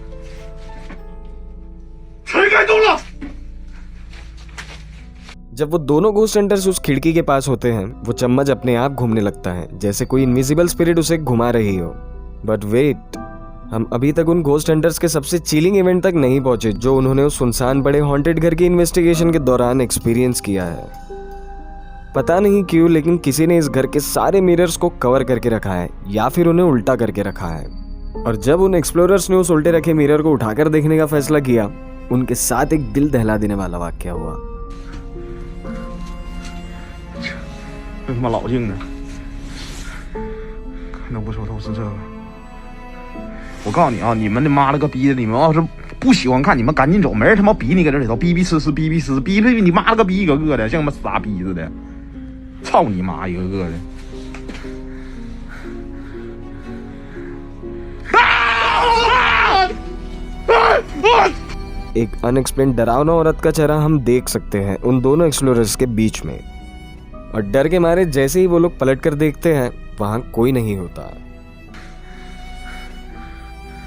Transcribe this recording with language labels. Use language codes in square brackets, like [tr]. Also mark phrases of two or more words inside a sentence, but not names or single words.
[zh] 谁敢动了？ [hi] जब वो दोनों [en] ghost hunters [hi] उस खिड़की के पास होते हैं, वो चम्मच अपने आप घूमने लगता है जैसे कोई [en] invisible spirit [hi] उसे घुमा रही हो। [en] but wait, [hi] हम अभी तक उन [en] ghost hunters [hi] के सबसे [en] chilling event [hi] तक नहीं पहुंचे जो उन्होंने उस सुनसान बड़े हॉन्टेड घर की इन्वेस्टिगेशन के दौरान एक्सपीरियंस किया है। पता नहीं क्यों, लेकिन किसी ने इस घर के सारे मिरर्स को कवर करके रखा है या फिर उन्हें उल्टा करके रखा है। और जब उन एक्सप्लोरर्स ने उस उल्टे रखे मिरर को उठाकर देखने का फैसला किया, उनके साथ एक दिल दहला देने वाला वाक्य हुआ। [zh] 这他妈老硬的，那不说都是这个。我告诉你啊，你们他妈了个逼的，你们要是不喜欢看，你们赶紧走，没人他妈逼你搁这里头逼逼呲，逼你妈了个逼一个个的，像他妈傻逼似的，操你妈一个个的。 [hi] एक अनएक्सप्लेन डरावना औरत का चेहरा हम देख सकते हैं उन दोनों एक्सप्लोरर्स के बीच में, और डर के मारे जैसे ही वो लोग पलट कर देखते हैं, वहां कोई नहीं होता।